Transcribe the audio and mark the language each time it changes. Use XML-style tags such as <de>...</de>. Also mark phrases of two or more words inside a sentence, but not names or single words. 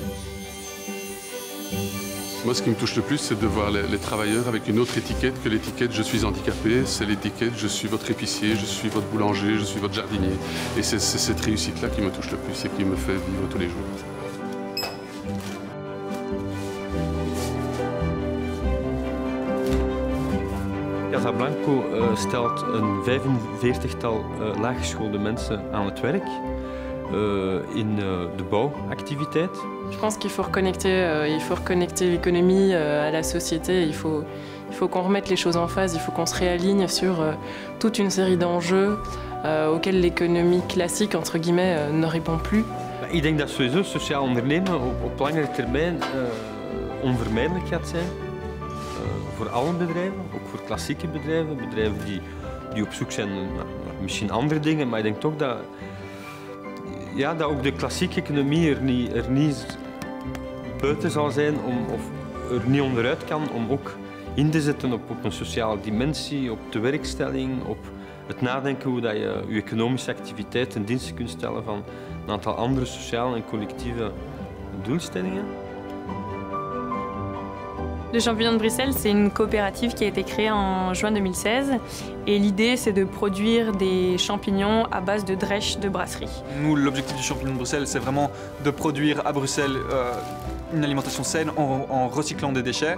<fr>Moi, ce qui me touche le plus, c'est de voir les travailleurs avec une autre étiquette que l'étiquette « je suis handicapé », c'est l'étiquette « je suis votre épicier, je suis votre boulanger, je suis votre jardinier ». Et c'est cette réussite-là qui me touche le plus et qui me fait vivre tous les jours.</fr> <nl>Casablanco stelt een 45-tal laaggeschoolde mensen aan het werk in de bouwactiviteit.</nl> <fr>Je pense qu'il faut reconnecter l'économie à la société. Il faut qu'on remette les choses en phase, il faut qu'on se réaligne sur toute une série d'enjeux auxquels l'économie classique, entre guillemets, ne répond plus.</fr> <nl>Ik denk dat sowieso sociaal ondernemen op langere termijn onvermijdelijk gaat zijn. Voor alle bedrijven, ook voor klassieke bedrijven. Bedrijven die op zoek zijn naar misschien andere dingen, maar ik denk toch dat ook de klassieke economie er niet buiten zal zijn of er niet onderuit kan om ook in te zetten op een sociale dimensie, op de werkstelling, op het nadenken hoe dat je je economische activiteit ten dienste kunt stellen van een aantal andere sociale en collectieve doelstellingen.</nl> <fr>Le Champignon de Bruxelles, c'est une coopérative qui a été créée en juin 2016 et l'idée c'est de produire des champignons à base de drèche de brasserie. Nous, l'objectif du Champignon de Bruxelles, c'est vraiment de produire à Bruxelles une alimentation saine en recyclant des déchets.</fr>